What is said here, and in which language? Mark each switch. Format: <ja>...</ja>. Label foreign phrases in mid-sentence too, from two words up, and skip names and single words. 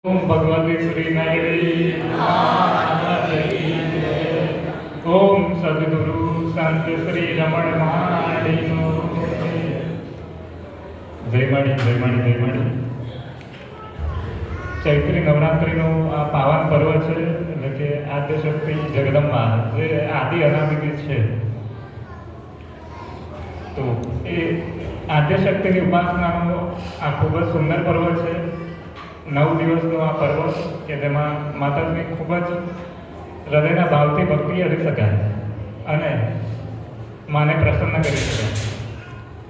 <sa>ओम भगवती श्री नारायणी ओम सद्गुरु संत श्री रमण माड़ी जय माड़ी जय माड़ी जय माड़ी।</sa> <gu>ચૈત્રી નવરાત્રિ આ પાવન પર્વ હૈ એટલે કે આદ્યશક્તિ જગદંબા જે આદિ અનાદિ છે તો એ આદ્યશક્તિની ઉપાસનાનો આ ખૂબ જ સુંદર પર્વ છે। 9 દિવસનો આ પર્વ કે જેમાં માતાજીની ખૂબ જ હૃદયના ભાવથી ભક્તિ કરી શકાય અને માને પ્રસન્ન કરી શકાય।</gu>